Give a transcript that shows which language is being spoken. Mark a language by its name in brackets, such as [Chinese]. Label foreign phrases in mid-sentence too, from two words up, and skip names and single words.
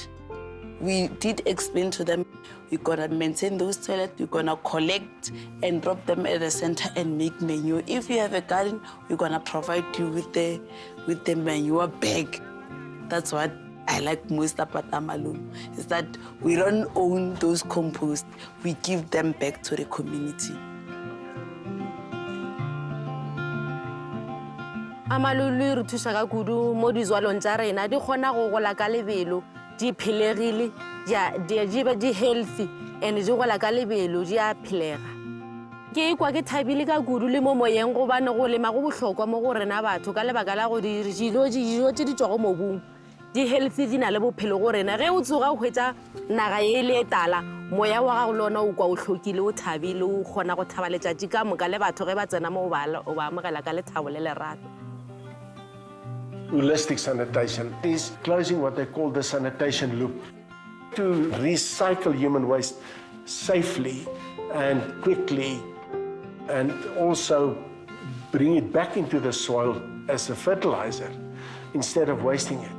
[English] We did explain to them, we're gonna maintain those toilets, we're gonna collect and drop them at the center and make manure. If you have a garden, we're gonna provide you with the manure bag. That's what I like most about Amalooloo, is that we don't own those compost, we give them back to the community. [Northern Sotho] Amalooloo re thusa ka kudu mo dijwalong tsa rena di kgona go gola ka lebelo, di phelegile, di [English] healthy and [Northern Sotho] di gola ka lebelo, di a phelega. Ke kwa ke thabile ka kudu le mo moyeng go bane go lema go bohlokwa mo go rena batho ka lebaka la go dijo tse di tswa go mobung di healthy, di na le bophelo go rena. Ge o tsoga o hwetsa naga e le tala, moya wa gago lona o kwa o hlokile o thabile o kgona go thaba letšatši ka moka le batho ge ba tsena mo o ba amogela ka lethabo le lerato. [English] Holistic sanitation is closing what they call the sanitation loop. To recycle human waste safely and quickly, and also bring it back into the soil as a fertilizer instead of wasting it.